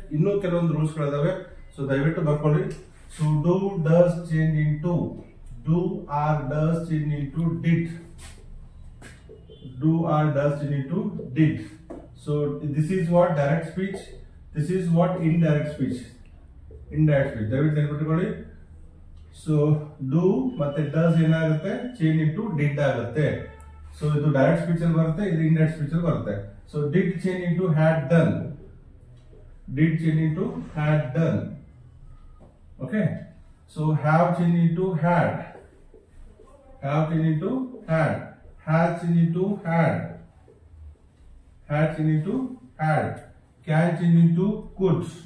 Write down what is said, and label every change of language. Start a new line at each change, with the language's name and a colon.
Kannada: ಇನ್ನೂ ಕೆಲವೊಂದು ರೂಲ್ಸ್ ಗಳಿದಾವೆ, ಸೊ ದಯವಿಟ್ಟು ಬರ್ಕೊಳ್ಳಿ.
English: So do, does change into do, are, does change into did. Do, are, does change into did. So this is what direct speech. This is what indirect speech. Indirect speech.
Kannada: ದಯವಿಟ್ಟು ನೆನಪಿಟ್ಟುಕೊಳ್ಳಿ.
English: So do ಮತ್ತೆ does
Kannada: ಏನಾಗುತ್ತೆ,
English: change into did ಆಗುತ್ತೆ.
Kannada: So ಇದು direct speech ಅಲ್ಲಿ ಬರುತ್ತೆ, ಇದು indirect speech ಅಲ್ಲಿ ಬರುತ್ತೆ.
English: So did change into had done. Did change into had done. Okay, so have changed into had, have changed into had, has changed into had, had changed into had, can change into could.